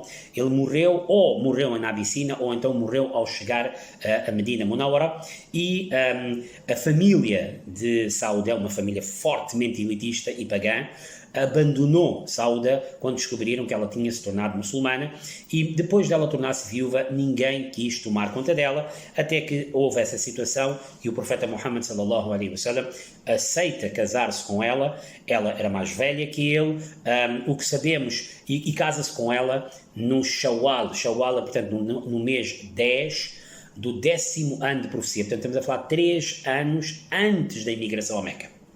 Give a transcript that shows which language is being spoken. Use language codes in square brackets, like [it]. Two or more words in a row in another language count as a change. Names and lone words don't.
[pt] Ele morreu na Abissínia, ou então morreu ao chegar a Medina Munawara, e a família de Sauda é uma família fortemente elitista e pagã, abandonou Sauda quando descobriram que ela tinha se tornado muçulmana, e depois dela tornar-se viúva, ninguém quis tomar conta dela, até que houve essa situação e o profeta Muhammad [ar] صلى الله عليه وسلم [pt] aceita casar-se com ela. Ela era mais velha que ele, o que sabemos, e casa-se com ela no Shawwal, portanto no mês 10 do 10º ano de profecia. Portanto, estamos a falar 3 anos antes da imigração a Meca.